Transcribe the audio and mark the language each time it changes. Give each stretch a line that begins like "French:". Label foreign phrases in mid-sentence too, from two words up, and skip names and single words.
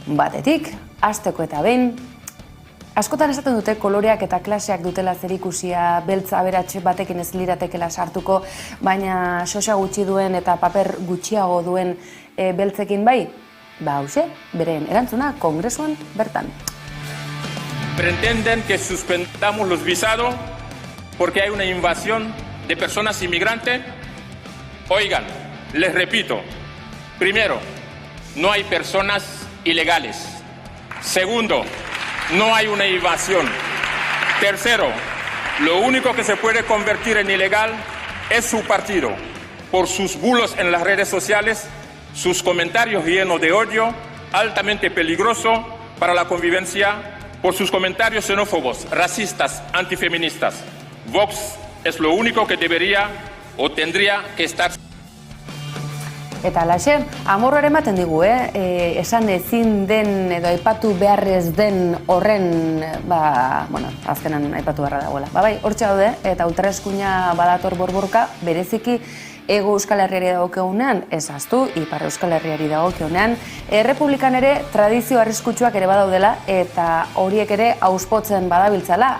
Basque: Batetik, hasteko eta behin, Askotan esaten dute koloreak eta klaseak dutela zerikusia, beltza aberats batekin ez liratekela sartuko, baina sosa gutxi duen eta paper gutxiago duen beltzekin bai? Ba, hauxe, beren erantzuna kongresuan bertan.
Spanish: Pretenden que suspendamos los visados porque hay una invasión de personas inmigrantes. Oigan, les repito, primero, no hay personas ilegales. Segundo, no hay una invasión. Tercero, lo único que se puede convertir en ilegal es su partido, por sus bulos en las redes sociales, sus comentarios llenos de odio, altamente peligroso para la convivencia, por sus comentarios xenófobos, racistas, antifeministas. Vox es lo único que debería o tendría que estar.
Basque: Eta alaxe, amorroare ematen digu, esan ezin den edo aipatu beharrez den horren, azkenan aipatu beharra dagoela. Bai, hortxe daude, eta ultraeskuina badator borborka, bereziki Ego Euskal Herriari dagokionean, ez ahaztu, Ipar Euskal Herriari dagokionean, Errepublikan ere tradizio arriskutsuak ere badaudela, eta horiek ere auspotzen badabiltzala.